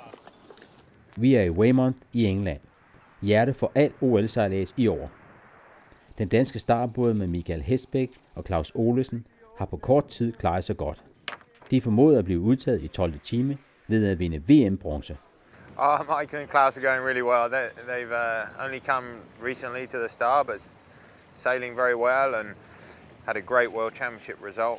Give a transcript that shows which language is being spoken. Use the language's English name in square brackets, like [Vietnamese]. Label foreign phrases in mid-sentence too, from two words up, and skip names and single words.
[Danish] Vi er i Weymouth i England, hjerte for alt OL-sejlads i år. Den danske startbåd med Michael Hestbæk og Claus Olesen har på kort tid klaret sig godt. De formåede at blive udtaget i 12. time ved at vinde VM-bronze. [English] Michael and Claus are going really well. They've only come recently to the star, but sailing very well and had a great World Championship result.